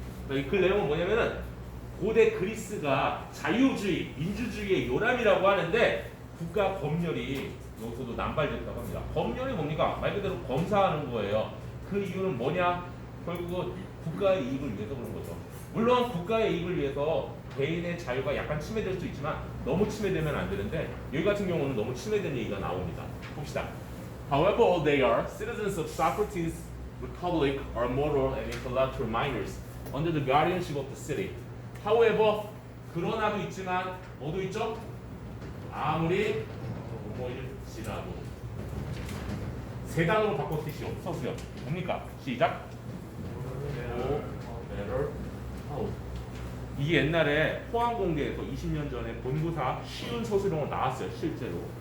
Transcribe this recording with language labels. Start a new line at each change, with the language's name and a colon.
Korean: 이 글 내용은 뭐냐면은 고대 그리스가 자유주의, 민주주의의 요람이라고 하는데 국가 검열이 여기서도 남발됐다고 합니다. 검열이 뭡니까? 말 그대로 검사하는 거예요. 그 이유는 뭐냐? 결국은 국가의 이익을 위해서 그런 거죠. 물론 국가의 이익을 위해서 개인의 자유가 약간 침해될 수 있지만 너무 침해되면 안 되는데 여기 같은 경우는 너무 침해된 얘기가 나옵니다. 봅시다.
English: However old they are, citizens of Socrates' republic are moral and intellectual minors under the guardianship of the city.
Korean: However, 그러나도 있지만 뭐도 있죠? 아무리 뭐일지라도 세 단어로 바꿔 쓰시오. 서술형 뭡니까? 시작.
English: No matter how.
Korean: 이게 옛날에 포항공대에서 20년 전에 본부사 쉬운 서술형으로 나왔어요. 실제로.